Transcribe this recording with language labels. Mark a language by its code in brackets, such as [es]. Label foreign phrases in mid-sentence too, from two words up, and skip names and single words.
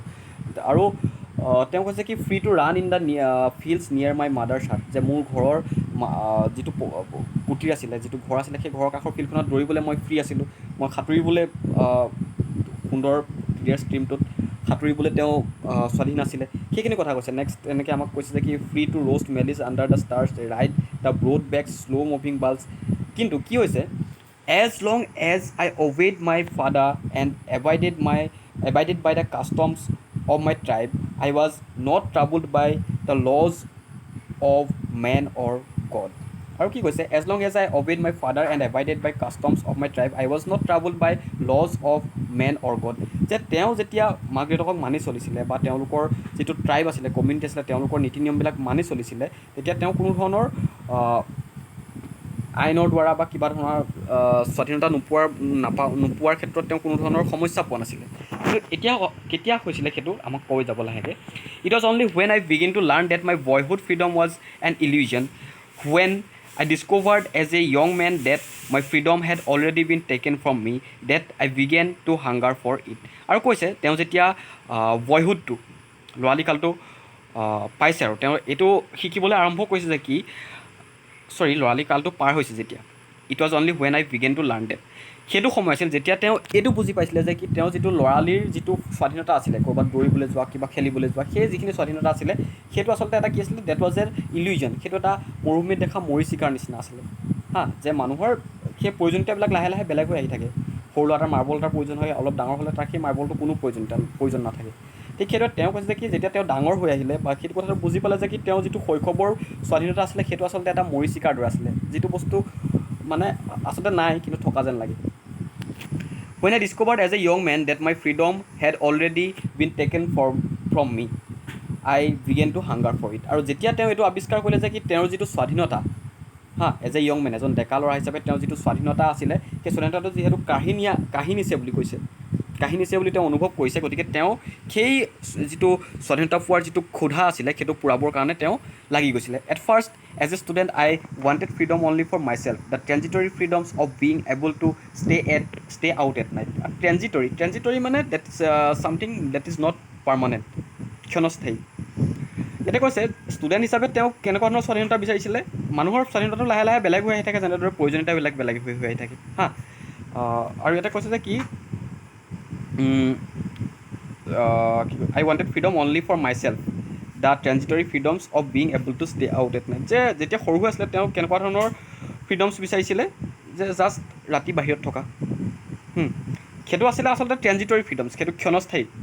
[as] আৰু তেওঁ কৈছে কি [en] free to run in the fields near my mother's heart, [as] যে মোৰ ঘৰৰ যিটো কুটিৰ আছিলে, যিটো ঘৰ আছিলে, সেই ঘৰৰ কাষৰ ফিল্ডখনত দৌৰিবলৈ মই ফ্ৰী আছিলোঁ। মই সাঁতুৰিবলৈ সুন্দৰ ক্লিয়াৰ ষ্ট্ৰীমটোত সাঁতুৰিবলৈ তেওঁ স্বাধীন আছিলে, সেইখিনি কথা কৈছে। [en] নেক্সট [as] এনেকৈ আমাক কৈছে যে কি [en] free to roast mealies under the stars, ride the broad backs slow moving bulls. [as] কিন্তু কি হৈছে, [en] as long as I obeyed my father and abided by the customs of my tribe, I was not troubled by the laws of man or God. [as] আৰু কি কৈছে, [en] as long as I obeyed my father and abided by customs of my tribe, I was not troubled by laws of man or God. [as] যে তেওঁ যেতিয়া মাক দেউতাকক মানি চলিছিলে বা তেওঁলোকৰ যিটো ট্ৰাইব আছিলে, কমিউনিটি আছিলে, তেওঁলোকৰ নীতি নিয়মবিলাক মানি চলিছিলে, তেতিয়া তেওঁ কোনো ধৰণৰ আইনৰ দ্বাৰা বা কিবা ধৰণৰ স্বাধীনতা নোপোৱাৰ ক্ষেত্ৰত তেওঁ কোনো ধৰণৰ সমস্যা পোৱা নাছিলে। কিন্তু এতিয়া কেতিয়া হৈছিলে সেইটো আমাক কৈ যাব লাহেকৈ। [en] It was only when I begin to learn that my boyhood freedom was an illusion, হুৱেন I discovered as a young man that my freedom had already been taken from me, that I began to hunger for it. [as] আৰু কৈছে তেওঁ যেতিয়া বয়হুডটো ল'ৰালিকালটো পাইছে আৰু তেওঁ এইটো শিকিবলৈ আৰম্ভ কৰিছে যে কি ল'ৰালিকালটো পাৰ হৈছে যেতিয়া, [en] it was only when I began to learn that, [as] সেইটো সময় আছিল যেতিয়া তেওঁ এইটো বুজি পাইছিলে যে কি তেওঁ যিটো ল'ৰালিৰ যিটো স্বাধীনতা আছিলে, ক'ৰবাত দৌৰিবলৈ যোৱা, কিবা খেলিবলৈ যোৱা, সেই যিখিনি স্বাধীনতা আছিলে সেইটো আচলতে এটা কি আছিলে, [en] that was an illusion, [as] সেইটো এটা মৰুভূমিত দেখা মৰীচিকাৰ নিচিনা আছিলে যে মানুহৰ সেই প্ৰয়োজনীয়তাবিলাক লাহে লাহে বেলেগ হৈ আহি থাকে। সৰু ল'ৰা এটাৰ মাৰ্বল এটাৰ প্ৰয়োজন হয়, অলপ ডাঙৰ হ'লে তাৰ সেই মাৰ্বলটো কোনো প্ৰয়োজন নাথাকে। ঠিক সেইদৰে তেওঁ কৈছে যে কি যেতিয়া তেওঁ ডাঙৰ হৈ আহিলে বা সেইটো কথাটো বুজি পালে যে কি তেওঁ যিটো শৈশৱৰ স্বাধীনতা আছিলে সেইটো আচলতে এটা মৰীচিকাৰ দৰে আছিলে, যিটো বস্তু মানে আচলতে নাই কিন্তু থকা যেন লাগে। [en] When I discovered as a young man that my freedom had already been taken from me, I began to hunger for it. [as] আৰু যেতিয়া তেওঁ এইটো আৱিষ্কাৰ কৰিলে যে কি তেওঁৰ যিটো স্বাধীনতা [en] as a young man, [as] এজন ডেকা ল'ৰা হিচাপে তেওঁৰ যিটো স্বাধীনতা আছিলে, সেই স্বাধীনতাটো যিহেতু কাঢ়ি নিছে বুলি তেওঁ অনুভৱ কৰিছে, গতিকে তেওঁ সেই যিটো স্বাধীনতা পোৱাৰ যিটো ক্ষুধা আছিলে সেইটো পূৰাবৰ কাৰণে তেওঁ লাগি গৈছিলে। [en] At first as a student I wanted freedom only for my self, the transitory freedoms of being able to stay out at night. ট্ৰেঞ্জিটৰী মানে that is something that is not permanent, ক্ষণস্থায়ী। [as] এতিয়া কৈছে ষ্টুডেণ্ট হিচাপে তেওঁ কেনেকুৱা ধৰণৰ স্বাধীনতা বিচাৰিছিলে, মানুহৰ স্বাধীনতাটো লাহে লাহে বেলেগ হৈ আহি থাকে, যেনেদৰে প্ৰয়োজনীয়তাবিলাক বেলেগ হৈ আহি থাকে আৰু ইয়াতে কৈছে যে কি [en] I wanted freedom only for myself, the transitory freedoms of being able to stay out at night. [as] যে যেতিয়া সৰু হৈ আছিলে তেওঁ কেনেকুৱা ধৰণৰ ফ্ৰীডমছ বিচাৰিছিলে, যে জাষ্ট ৰাতি বাহিৰত থকা, সেইটো আছিলে আচলতে [en] transitory freedoms, [as] সেইটো ক্ষণস্থায়ী।